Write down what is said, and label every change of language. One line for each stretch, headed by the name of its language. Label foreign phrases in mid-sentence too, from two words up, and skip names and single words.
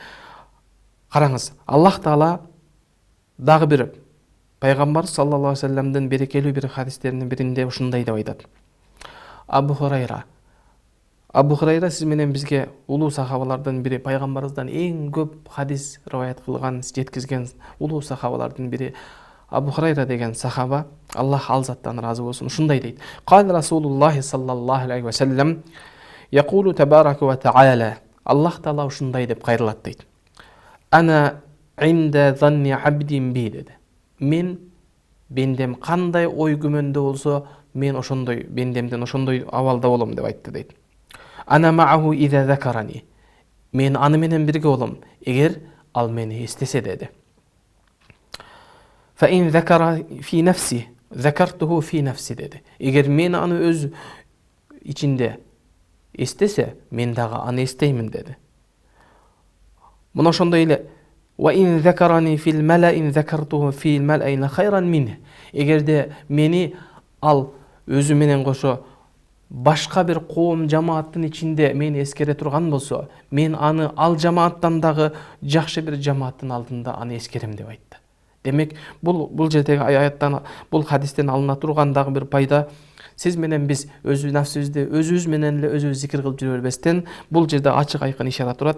Kyrgyz: Караңыз, Аллах Таала дагы бир пайгамбар
Arabic: صلى الله عليه
Kyrgyz: вассаламдын берекелүү бир хадистеринин биринде ушундай деп айтат. Абу Хурайра сиз менен бизге улуу сахабалардын бири, пайгамбарыбыздан эң көп хадис риваят кылган, жеткизген улуу сахабалардын бири Абу Хурайра деген сахаба, Аллах ал заттан разы болсун, ушундай дейт.
Arabic: قال رسول الله صلى الله عليه وسلم يقول تبارك وتعالى.
Kyrgyz: Аллах Таала ушундай деп кайрылат дейт.
Arabic: أنا عند ظن عبدي بي
Kyrgyz: деди. Мен бендем кандай ой күмөндө болсо, мен ошондой бендемден ошондой абалда болом деп айтты дейт.
Arabic: أنا معه إذا ذكرني.
Kyrgyz: Мен аны менен бирге болом, эгер ал мени эстесе деди.
Arabic: فإن ذكر في نفسي ذكرته في نفسي
Kyrgyz: dedi. Егер мен аны өз ичинде эстесе, мен дагы аны эстеймин деди. Мына ошондой эле
Arabic: وإن ذكرني في الملأ ذكرته في الملأ خيرا منه.
Kyrgyz: Эгерде мени ал өзү менен кошо башка бир коом жамааттын ичинде мени эскере турган болсо, мен аны ал жамааттан дагы жакшы бир жамааттын алдында аны эскерем деп айтты. Демек, бул жердеги аяттан, бул хадистен алына турган дагы бир пайда, сиз менен биз өзү нафсыбызды өзүбүз менен эле өзүбүз зикир кылып жүрө бербестен, бул жерде ачык айкын ишара турат.